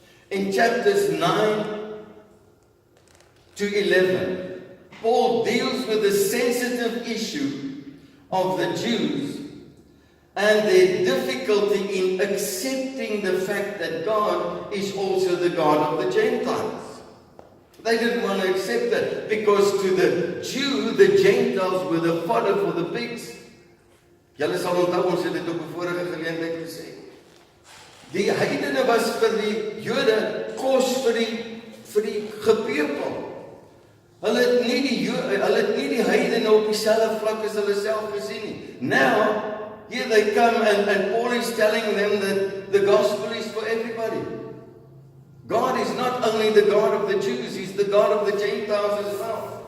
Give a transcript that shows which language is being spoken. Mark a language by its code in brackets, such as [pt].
[en] In chapters 9 to 11, Paul deals with the sensitive issue of the Jews and their difficulty in accepting the fact that God is also the God of the Gentiles. They didn't want to accept that, because to the Jew, the Gentiles were the fodder for the pigs. [af] Julle sal onthou, ons het dit op 'n vorige geleentheid gesê. Die heidene was vir die Jode kos vir die gepeupel. Hulle het nie die heidene op dieselfde vlak as hulle self gesien nie. [en] Now, here they come and Paul is telling them that the gospel is for everybody. God is not only the God of the Jews, He's the God of the Gentiles as well.